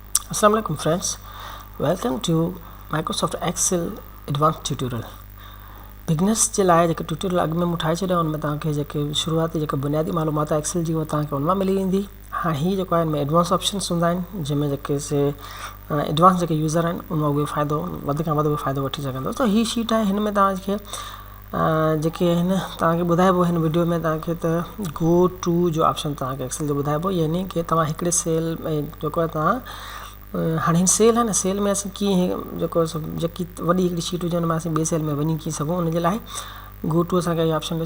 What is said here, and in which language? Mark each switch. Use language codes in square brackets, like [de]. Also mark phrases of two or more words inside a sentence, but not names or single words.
[en] Assalamu alaikum friends, welcome to Microsoft Excel Advanced Tutorial. [sd] बिगनर्स जे लाइ जेके ट्यूटोरियल अॻु में मूं ठाहे छॾिया उनमें तव्हांखे जेके शुरूआती जेके बुनियादी मालूमात आहे एक्सेल जी उहा तव्हांखे उनमां मिली वेंदी। हाणे हीअ जेको आहे हिन में [en] advance options [sd] हूंदा आहिनि जंहिंमें जेके से एडवांस जेके यूज़र आहिनि उनमां उहे फ़ाइदो वधि खां वधि फ़ाइदो वठी सघंदो। त हीअ शीट आहे हिन में तव्हांखे जेके आहिनि तव्हांखे ॿुधाइबो हिन वीडियो में तव्हांखे त [en] go to [sd] जो ऑप्शन तव्हांखे एक्सेल जो ॿुधाइबो, यानी कि तव्हां हिकिड़े सेल में जेको आहे तव्हां हाणे हिन सेल आहे न, सेल में असीं कीअं जेको जेकी वॾी हिकिड़ी शीट हुजे हुन में असीं ॿिए सेल में वञी कीअं सघूं, उनजे लाइ [en] go to [sd] असांखे इहो ऑप्शन ॾिस।